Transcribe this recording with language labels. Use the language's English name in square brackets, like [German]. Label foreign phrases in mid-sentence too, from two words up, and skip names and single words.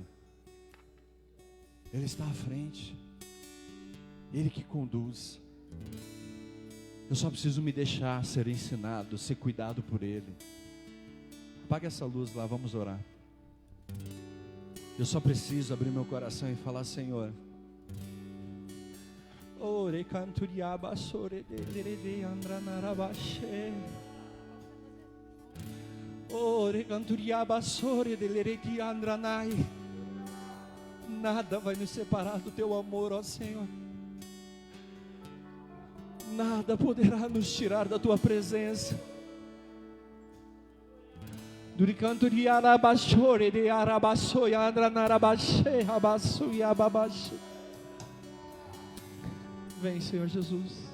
[Portuguese] Ele está à frente. Ele que conduz. Eu só preciso me deixar ser ensinado, ser cuidado por Ele. Apaga essa luz lá, vamos orar. Eu só preciso abrir meu coração e falar: Senhor, ore canturiaba sore de andranarabache. Ore canturiaba sore de andranai. Nada vai nos separar do teu amor, ó Senhor. Nada poderá nos tirar da tua presença. Vem, Senhor Jesus.